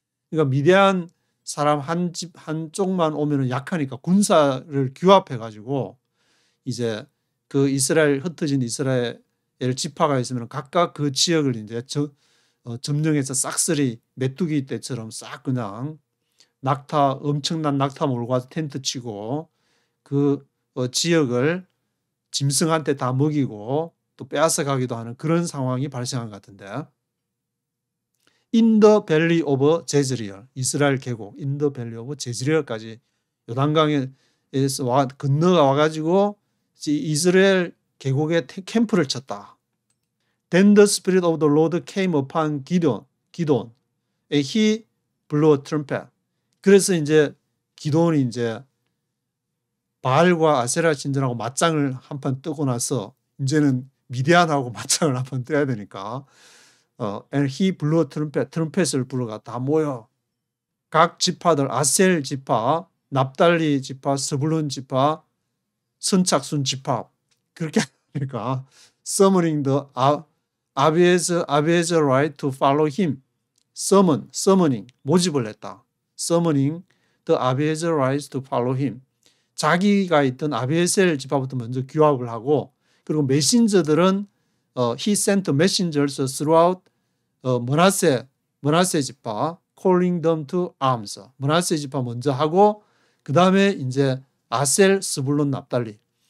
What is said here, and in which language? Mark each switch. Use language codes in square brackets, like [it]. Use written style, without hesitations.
[ko] 그러니까 미디안 사람 한 집 한쪽만 오면은 약하니까 군사를 규합해 가지고 이제 그 이스라엘 흩어진 이스라엘 지파가 있으면 각각 그 지역을 이제 점령해서 싹쓸이 메뚜기 떼처럼 싹 그냥 엄청난 낙타 몰고 와서 텐트 치고 그 지역을 짐승한테 다 먹이고 또 빼앗아 가기도 하는 그런 상황이 발생한 것 같은데. [en] In the valley of Jezreel, [ko] 이스라엘 계곡 [en] In the valley of Jezreel [ko] 까지 요단강에서 건너가 와가지고 이스라엘 계곡에 캠프를 쳤다. [en] Then the spirit of the Lord came upon Gideon, and he blew a trumpet. [ko] 그래서 이제 기도원이 이제 바알과 아세라 신전하고 맞짱을 한판 뜨고 나서 이제는 미디안하고 맞짱을 한판 떠야 되니까 [en] and he blew a trumpet, [ko] 트럼펫을 불어가 다 모여 각 지파들 아셀 지파, 납달리 지파, 스불론 지파, 선착순 지파 그렇게 하니까 [en] summoning the Abiezer right to follow him. [ko] summoning 모집을 했다. [en] summoning the Abiezer right to follow him. [ko] 자기가 있던 아비에셀 지파부터 먼저 규합을 하고 그리고 메신저들은 [en] he sent messengers throughout [ko] 므낫세 지파 [en] calling them to arms. [ko] 므낫세 지파 먼저 하고 그 다음에 이제 아셀, 스불론, 납달리.